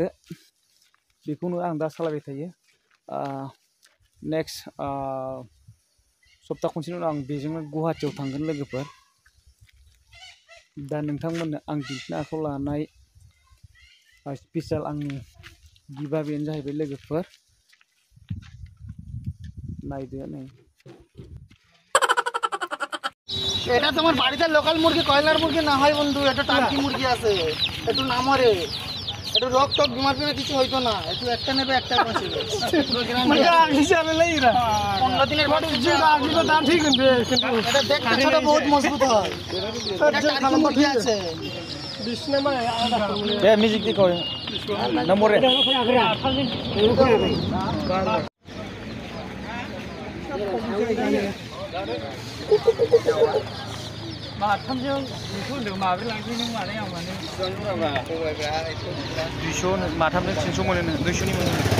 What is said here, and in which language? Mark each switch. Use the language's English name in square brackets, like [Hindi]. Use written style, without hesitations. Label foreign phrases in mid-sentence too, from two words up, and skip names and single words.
[Bodo] बेखौनो आं दा सालायबाय थायो। नेक्स्ट सप्ता खनसेनि उनाव आं बेजोंनो गुवाहाटियाव थांगोन लोगोफोर। दा नोंथांमोननो आं दिन्थिनो आखायाव लानाय स्पेसियेल आंनि गिबआ बेनो जाहैबाय लोगोफोर, नायदो। नै [Bangla] এটা তোমার বাড়িতে লোকাল মুরগি কয়লার মুরগি না হয় বন্ধু, এটা টার্কি মুরগি আছে, একটু না মরে, একটু রোগ টোক বিমার বিমার কিছু হইতো না। একটু একটা নেবে একটা বাঁচবে। 15 দিনের বাড়ি এটা দেখতে ছোট, বহুত মজবুত হয়। এটা টার্কি মুরগি আছে। মিউজিক দিকো না মরে। [Bodo] माथामजों 200 होनदों, माब्रै लांसै नों मानायाव माने 200 माथामजों 300 मोनो, 200नि मोनो।